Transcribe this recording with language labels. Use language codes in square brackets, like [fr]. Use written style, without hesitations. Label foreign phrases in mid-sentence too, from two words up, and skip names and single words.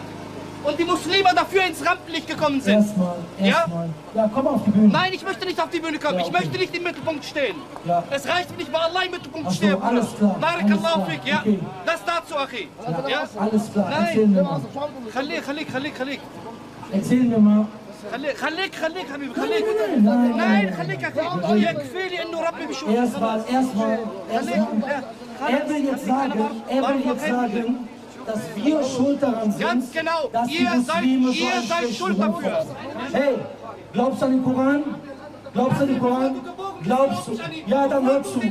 [de] Und die Muslime dafür ins Rampenlicht gekommen sind. Erstmal. Ja, komm auf die Bühne. Nein, ich möchte nicht auf die Bühne kommen. Ja, okay. Ich möchte nicht im Mittelpunkt stehen. Ja. Es reicht nicht, bei Allah im Mittelpunkt stehen. So, alles klar. [ar] بارك الله فيك, [de] ja? Okay. Das dazu, Achi. Ja? Alles klar. Nein. Erzähl mir mal. Khalik. Erzähl mir mal. [ar] خليك حبيبي خليك nein خليك أخي يكفي لي إنه ربي بيشوف [de] erstmal er will jetzt sagen, dass wir schuld daran sind, ganz genau, dass die Muslime ihr seid schuld dafür. Hey, glaubst du an den Koran? Glaubst du? Ja, dann hör zu.